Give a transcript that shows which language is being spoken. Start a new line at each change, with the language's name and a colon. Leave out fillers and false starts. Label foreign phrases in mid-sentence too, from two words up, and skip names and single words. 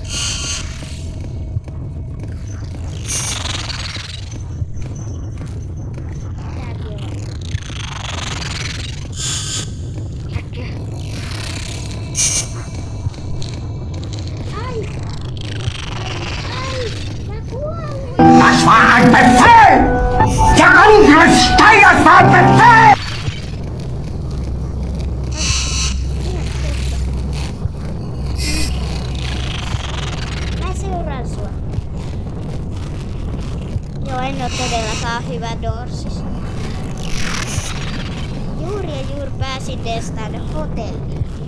Finnish: Tääkin on. Äkkiä. Ai! Mä kuolin!
German: Das war ein Befehl! Der Angriff Steyrs war ein Befehl!
Finnish: Mä seuraan sua. Joo, en oo todellakaan hyvä Dorsis. Juuri pääsin testaan hotelliin.